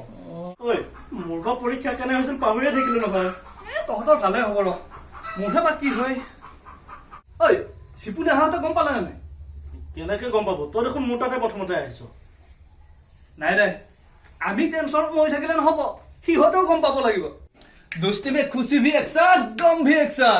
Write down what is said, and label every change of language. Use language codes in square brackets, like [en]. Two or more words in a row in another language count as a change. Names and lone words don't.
[as] ঐ মোৰ বা পৰীক্ষা কেনে হৈছিল পাহৰিয়ে থাকিলো নহয় তহঁতৰ ভালে হ'ব ৰ মোৰহে বা কি হয় ঐ চিপুনে আহাতে গম পালে নাই কেনেকে গম পাব তই দেখোন মোৰ তাতে প্ৰথমতে আহিছ নাই আমি টেনশ্যন হৈ থাকিলে নহ'ব সিহঁতেও গম পাব লাগিব [hi] दोस्ती में खुशी भी एक साथ गम भी एक साथ